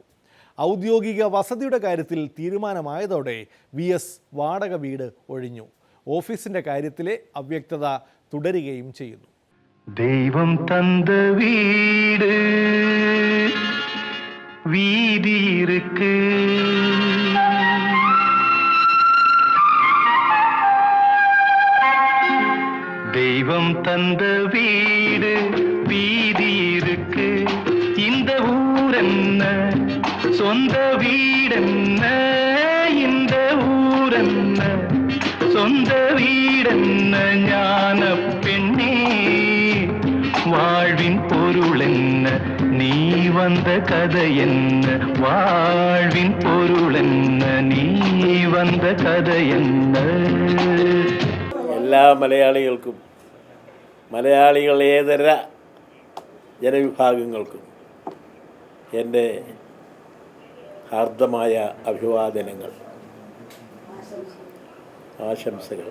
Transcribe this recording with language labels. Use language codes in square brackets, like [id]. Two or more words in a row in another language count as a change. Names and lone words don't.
[ml] ഔദ്യോഗിക വസതിയുടെ കാര്യത്തിൽ തീരുമാനമായതോടെ വി എസ് വാടക വീട് ഒഴിഞ്ഞു. ഓഫീസിൻ്റെ കാര്യത്തിലെ അവ്യക്തത തുടരുകയും ചെയ്യുന്നു. [ta] தெய்வம் தந்த வீடு வீதி இருக்கு தெய்வம் தந்த வீடு வீதி இருக்கு இந்த ஊரென்ன சொந்த வீடென்ன இந்த ஊரென்ன சொந்த வீடென்ன ஞான பெண்ணே வாழ்வின் பொருளென்ன நீ வந்த கதை என்ன வாழ்வின் பொருளென்ன நீ வந்த கதையென்ன. [ml] എല്ലാ മലയാളികൾക്കും മലയാളികളേതര ജനവിഭാഗങ്ങൾക്കും എൻ്റെ ഹാർദമായ അഭിവാദനങ്ങൾ, ആശംസകൾ.